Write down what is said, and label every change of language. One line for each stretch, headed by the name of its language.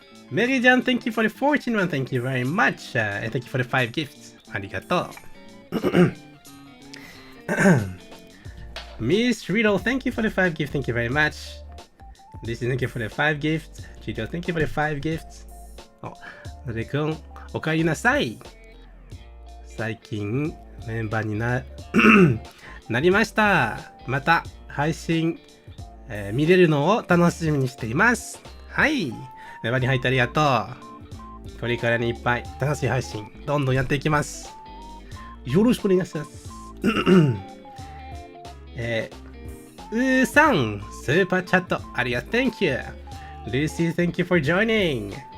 English: Meridian, thank you for the 14 months. Thank you very much. And thank you for the 5 gifts. Arigato. Miss Riddle, thank you for the 5 gifts. Thank you very much. This is thank you for the 5 gifts. Chido, thank you for the 5 gifts.
Japanese: のでくん、おかえりなさい。最近メンバーになりました。また配信、見れるのを楽しみにしています。はい。メンバーに入ってありがとう。これからにいっぱい楽しい配信、どんどんやっていきます。よろしくお願いします。さん、スーパーチャット、ありがとう。
English: Thank you. Lucy, thank you for joining.